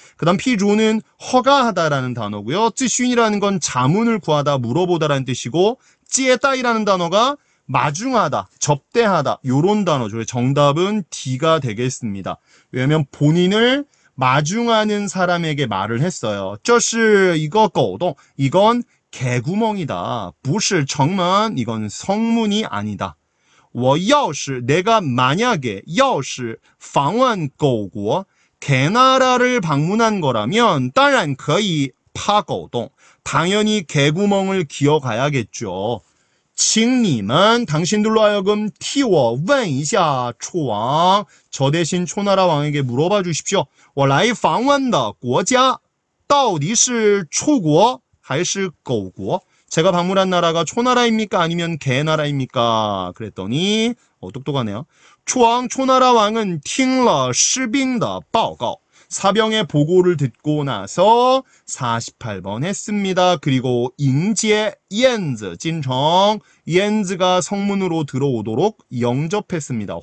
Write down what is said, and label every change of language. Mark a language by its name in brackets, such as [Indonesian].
[Korean] 그 다음 피조는 허가하다라는 단어고요. 쯔슌이라는 건 자문을 구하다, 물어보다라는 뜻이고 接待라는 단어가 마중하다, 접대하다 요런 단어죠. 정답은 D가 되겠습니다. 왜냐면 본인을 마중하는 사람에게 말을 했어요. [Chinese] 这是一个狗洞 [Korean] 이건 개구멍이다. [Chinese] 不是城门 [Korean] 이건 성문이 아니다. 我要是 내가 만약에 [Chinese] 要是访问狗国 [Korean] 개나라를 방문한 거라면 [Chinese] 当然可以파狗洞 [Korean] 당연히 개구멍을 기어가야겠죠. [Chinese] 请你们 [Korean] 당신들로 하여금 [Chinese] 替我问一下楚王 [Korean] 저 대신 초나라 왕에게 물어봐 주십시오. [Chinese] 我来访问的国家到底是楚国还是狗国 [Korean] 제가 방문한 나라가 초나라입니까? 아니면 개나라입니까? 그랬더니 똑똑하네요. 초왕 초나라 왕은 [Chinese] 听了士兵的报告 [Korean] 사병의 보고를 듣고 나서 48번 했습니다. 그리고 잉제 옌즈 진청 옌즈가 성문으로 들어오도록 영접했습니다.